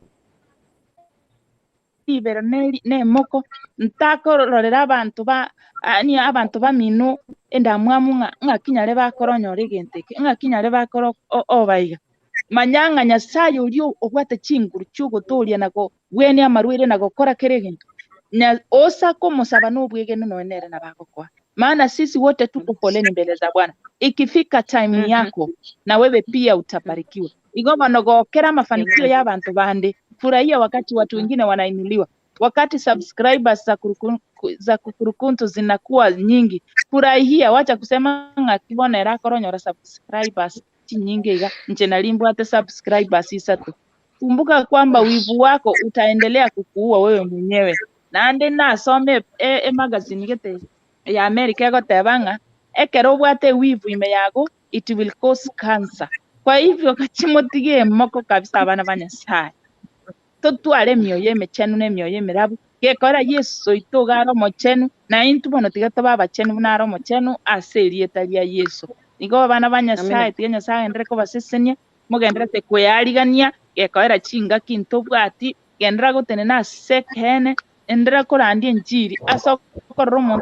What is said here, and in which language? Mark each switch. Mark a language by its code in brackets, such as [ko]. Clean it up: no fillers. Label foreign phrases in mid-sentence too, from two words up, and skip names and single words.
[guz] ibere ne moko ntakororera abantu bamino endamwamu ng'a kinyare bakoronyora egento eke ng'a kinyare bakoro obaiga manyanga Nyasaye orio obwate chinguru chiogotoria nago bwene amarwere nago kora kere egento na osa kumusaba n'ubwigeno noenere na bagokwa, [sw] maana sisi wote tuko poleni mbele za Bwana. Ikifika time yako na wewe pia utabarikiwa. [guz] Igoma nogokera mafanikio ya abantu bande. [sw] Furahia wakati watu wengine wanainuliwa, wakati subscribers za kukurukuntu zinakuwa nyingi. Furahia, wacha kusema [guz] ngakibona era koronyora [sw] subscribers nyingi [guz] iga nje nalimbo [sw] hata subscribers isatu. Kumbuka kwamba wivu wako utaendelea kukuua wewe mwenyewe. [guz] Nande nasome magazine gete ya America egotebanga ekero obwate wivu ime yago [en] it will cause cancer. [guz] Kwa hivyo kachimotige moko kabisa abana ba Nyasaye totware emioyo emechenu na emioyo emerabu gekora Yesu itoga aro mochenu na intu bono tiga toba abachenu buna aro mochenu ase erieta ria Yesu. Nigo abana ba Nyasaye tiga Nyasaye endere kobasesenia mogenderete kweyarigania gekoera chingaki ntobwati gendera gotenena ase kene endera korandia enchiri ase okorora omonto